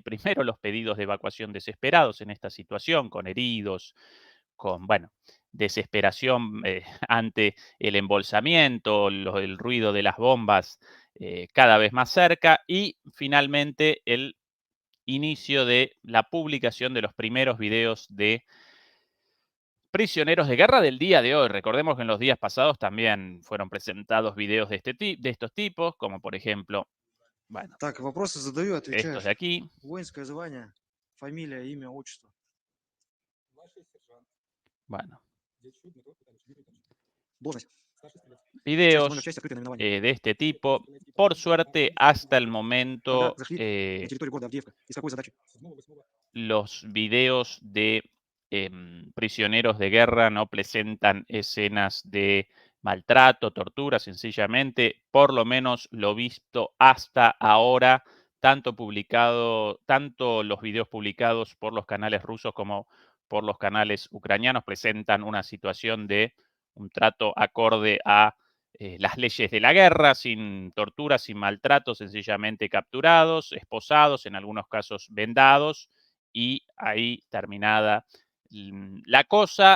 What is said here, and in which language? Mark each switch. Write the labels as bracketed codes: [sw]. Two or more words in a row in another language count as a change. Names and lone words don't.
[es] Primero los pedidos de evacuación desesperados en esta situación, con heridos, con, bueno, desesperación ante el embolsamiento, el ruido de las bombas cada vez más cerca y finalmente el inicio de la publicación de los primeros videos de prisioneros de guerra del día de hoy. Recordemos que en los días pasados también fueron presentados videos de, de estos tipos, como por ejemplo, bueno, [ru] Так, вопросы задаю, [es] estos de [ru] отвечаешь. [es] aquí. [ru] Воинское звание, фамилия, имя, отчество. [es] Bueno, [ru] Должность. Часть номер, [es] videos [ru] часть, открытое наименование. [es] de este tipo. Por suerte, hasta el [ru] Когда [es] momento, [ru] зашли на территорию города Авдеевка и с какой задачей? [es] los videos de prisioneros de guerra no presentan escenas de maltrato, tortura, sencillamente, por lo menos lo visto hasta ahora, tanto los videos publicados por los canales rusos como por los canales ucranianos presentan una situación de un trato acorde a las leyes de la guerra, sin tortura, sin maltrato, sencillamente capturados, esposados, en algunos casos vendados, y ahí terminada la cosa.